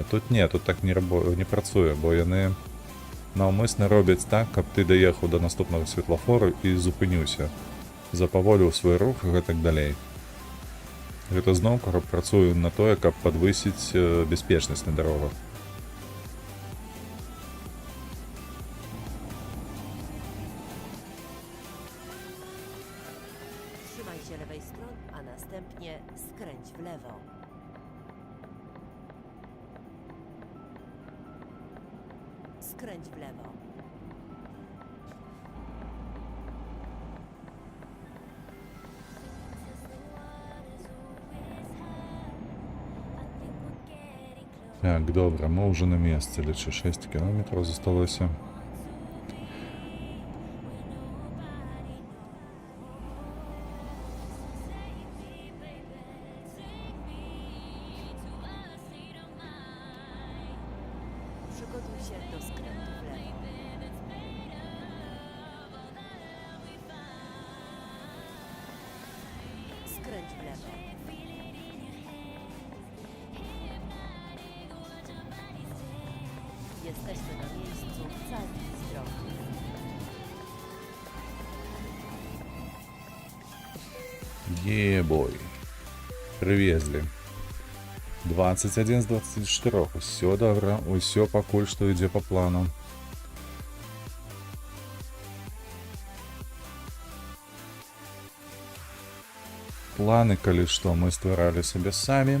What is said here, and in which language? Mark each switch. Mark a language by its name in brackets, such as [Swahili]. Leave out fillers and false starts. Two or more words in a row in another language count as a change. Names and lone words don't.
[Belarusian] Тут не, тут так не працуе, бо яны наўмысна робяць так, каб ты даехаў да наступнага светлафору і зупыніўся. Запаволіў свой рух і гэтак далей. Гэта зноў працуе на тое, каб падвысіць бяспечнасць на дарогах. [Polish] Trzymaj się lewej strony, a następnie skręć w lewo. Skręć w lewo. [Belarusian] Так, добра, мы ўжо на месцы, лічу 6 кіламетраў засталося. [Polish] Przygotuj się do skrętu w lewo. Skręć w lewo. Jesteśmy na miejscu cali zdrowi. Ебой. [Ukrainian] Привезли. 21 з 24. [Belarusian] Усё добра, усё пакуль што ідзе па плану. Планы, калі што, мы стваралі сабе самі.